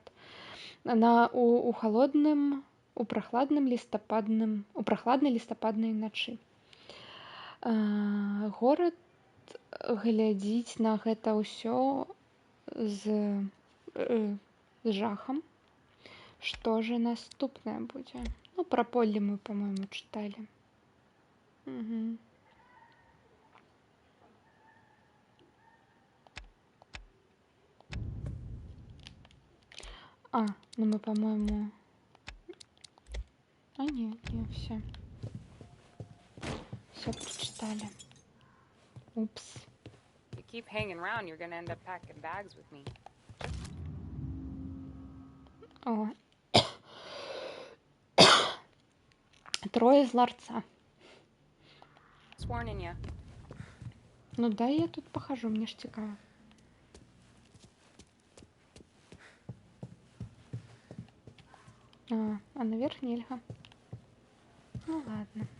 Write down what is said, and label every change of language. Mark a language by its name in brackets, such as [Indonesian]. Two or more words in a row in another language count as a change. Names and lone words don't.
[Belarusian] У прахладнай лістападнай начы. Горад глядзіць на гэта ўсё з жахам. Што же наступнае будзе? Ну, пра поле мы, по-моему, чыталі. Ну мы, по-моему... [Russian] не, все. Все прочитали. Упс. [English] You keep hanging around, you're gonna end up packing bags with me. [Belarusian] Трое з ларца. [English] Sworn in ya. [Russian] Ну да, я тут похожу, мне ж цікаво. [Belarusian] А наверх нельга. [Russian] Ну ладно.